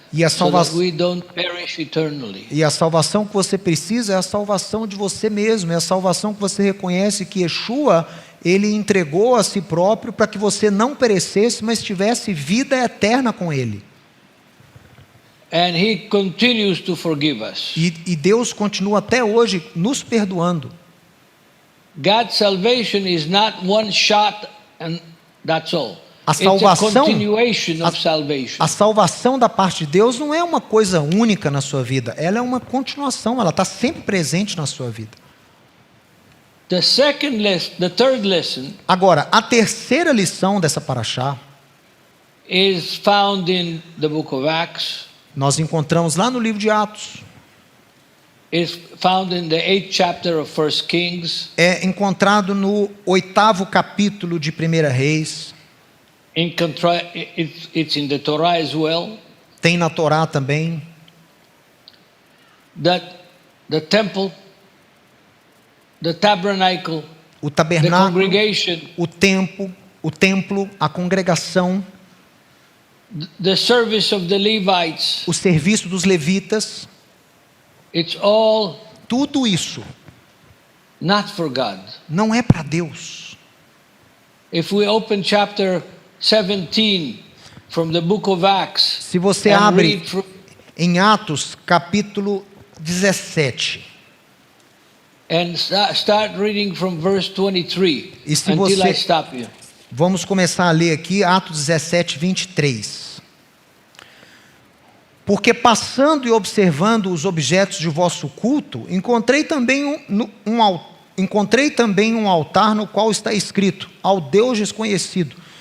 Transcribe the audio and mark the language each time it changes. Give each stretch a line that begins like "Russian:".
Portuguese: E a
English: so that
Portuguese: salvação,
English: we don't perish eternally.
Portuguese: e a salvação que você precisa é a salvação de você mesmo, é a salvação que você reconhece que Yeshua, Ele entregou a si próprio para que você não perecesse, mas tivesse vida eterna com Ele.
English: And He continues to forgive us.
Portuguese: E Deus continua até hoje nos perdoando.
English: God's salvation is not one shot and that's all.
Portuguese: A
English: It's a
Portuguese: salvação,
English: continuation of salvation.
Portuguese: a salvação da parte de Deus não é uma coisa única na sua vida, ela é uma continuação, ela está sempre presente na sua vida.
English: The third lesson
Portuguese: Agora, a terceira lição dessa parashá,
English: is found in the book of Acts,
Portuguese: nós encontramos lá no livro de Atos.
English: is found in the 8th chapter of 1 Kings.
Portuguese: É encontrado no 8º capítulo de 1 Reis.
English: It's in the Torah as well.
Portuguese: Tem na Torá também.
English: That the temple, the tabernacle,
Portuguese: O
English: the
Portuguese: tabernáculo,
English: congregation,
Portuguese: o templo, a congregação,
English: the service of the Levites,
Portuguese: o serviço dos levitas,
English: it's all
Portuguese: tudo isso
English: not for God.
Portuguese: não é para Deus.
English: If we open chapter 17 from the book of Acts,
Portuguese: Se você
English: and
Portuguese: abre
English: read from,
Portuguese: em Atos capítulo 17,
English: and start reading from verse 23
Portuguese: E se
English: until
Portuguese: você-
English: I stop you.
Portuguese: vamos começar a ler aqui Atos 17, 23. Porque passando e observando os objetos de vosso culto, encontrei também um altar no qual está escrito, ao Deus desconhecido.